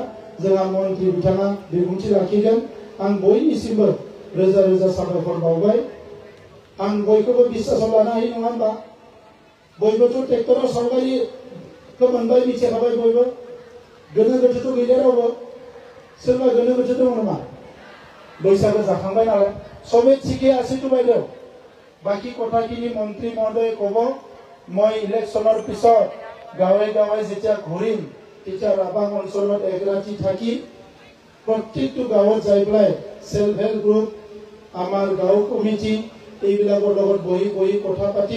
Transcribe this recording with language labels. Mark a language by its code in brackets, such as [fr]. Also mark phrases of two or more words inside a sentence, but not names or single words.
[brx] जोंहा मन्त्रि बिथाङा बिबुंथि लाखिगोन। आं बयनिसिमबो रोजा रोजा साबायखर बावबाय। आं बयखौबो बिश्वासाव लानो हायो नङा होमबा? बयबोथ' ट्रेक्टराव सावगारिखौ मोनबाय मिथिखाबाय बयबो। गोनो गोथोथ' गैला रावबो। सोरबा गोनो गोथो दङ नामा? बैसागो जाखांबाय नालाय [as] सबै ঠিকে আছে তো বাইদেউ। বাকি কথাখিনি মন্ত্ৰী মহোদয়ে ক'ব। মই ইলেকশ্যনৰ পিছত গাঁৱে গাঁৱে যেতিয়া ঘূৰিম তেতিয়া ৰাবাং অঞ্চলত এক ৰাতি থাকি প্ৰত্যেকটো গাঁৱত যাই পেলাই সেল্ফ হেল্প গ্ৰুপ আমাৰ গাঁও কমিটি এইবিলাকৰ লগত বহি কথা পাতিম।